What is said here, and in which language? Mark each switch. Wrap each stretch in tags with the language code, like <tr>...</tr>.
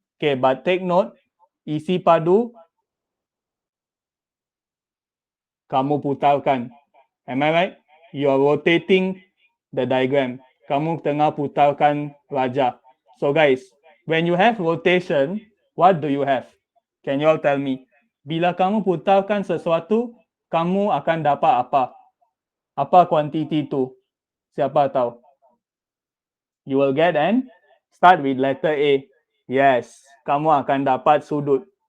<en>Okay, but take note,</en> <ms>isi padu kamu putarkan.</ms> <en>Am I right? You are rotating the diagram.</en> <ms>Kamu tengah putarkan wajah.</ms> <en>So guys, when you have rotation, what do you have? Can you all tell me?</en> <ms>Bila kamu putarkan sesuatu, kamu akan dapat apa? Apa kuantiti itu? Siapa tahu?</ms> <en>You will get an start with letter A.</en> <ms>Yes, kamu akan dapat sudut.</ms>